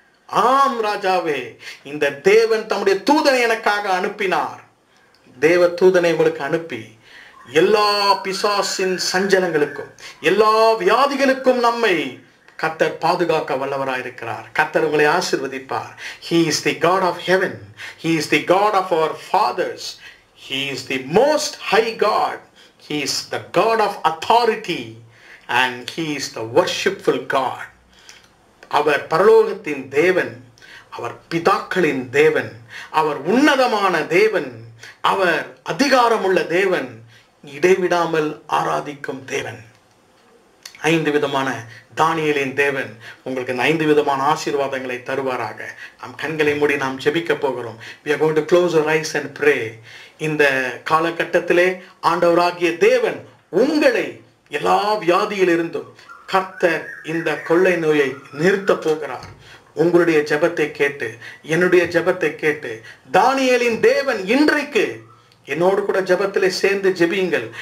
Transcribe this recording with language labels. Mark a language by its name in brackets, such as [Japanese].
[Tamil] ஆம் ராஜாவே, இந்த தேவன் தம்முடைய தூதனை எனக்காக அனுப்பினார். தேவ தூதனை உங்களுக்கு அனுப்பி எல்லா பிசாசின் சஞ்சலங்களுக்கும் எல்லா வியாதிகளுக்கும் நம்மை கர்த்தர் பாதுகாக்க வல்லவராயிருக்கிறார். கர்த்தர் உங்களை ஆசீர்வதிப்பார். [English] He is the God of heaven. He is the God of our fathers. He is the most high God. He is the God of authority and he is the worshipful God. [Tamil] அவர் பரலோகத்தின் தேவன், அவர் பிதாக்களின் தேவன், அவர் உன்னதமான தேவன், அவர் அதிகாரமுள்ள தேவன், இடைவிடாமல் ஆராதிக்கும் தேவன். 5 விதமான தானியேலின் தேவன் உங்களுக்கு இந்த 5 விதமான ஆசீர்வாதங்களை தருவாராக. நாம் கண்களை மூடி நாம் ஜெபிக்க போகிறோம். [English] We are going to close our eyes and pray. [Tamil] இந்த காலகட்டத்திலே ஆண்டவராகிய தேவன் உங்களை எல்லா வியாதியிலிருந்தும் கர்த்தர் இந்த கொள்ளை நோயை நிறுத்த போகிறார். உங்களுடைய ஜெபத்தை கேட்டு, என்னுடைய ஜெபத்தை கேட்டு, தானியேலின் தேவன் இன்றைக்கு என்னோடு கூட ஜெபத்திலே சேர்ந்து ஜெபியுங்கள்.